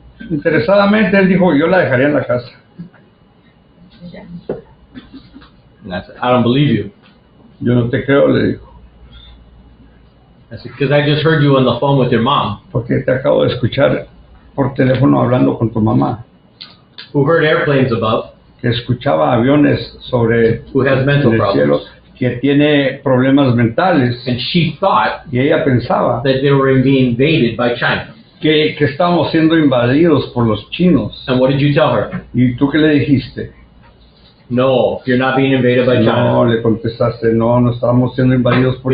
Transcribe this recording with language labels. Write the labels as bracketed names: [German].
[Spanish] Interesadamente él dijo, yo la dejaría en la casa. [English] And I said, I don't believe you. [Spanish] Yo no te creo, le dijo, [English] I said, because I just heard you on the phone with your mom, [Spanish] porque te acabo de escuchar por teléfono hablando con tu mamá, [English] who heard airplanes above, [Spanish] que escuchaba aviones sobre [English] who has mental [Spanish] el cielo, [English] problems. [Spanish] que tiene problemas mentales, [English] And she thought [Spanish] y ella pensaba [English] that they were being invaded by China. [Spanish] que estábamos siendo invadidos por los chinos. [English] And what did you tell her? [Spanish] ¿Y tú qué le dijiste? [English] No, you're not being invaded by [Spanish] No, [English] China. [Spanish] le contestaste, no estábamos siendo invadidos por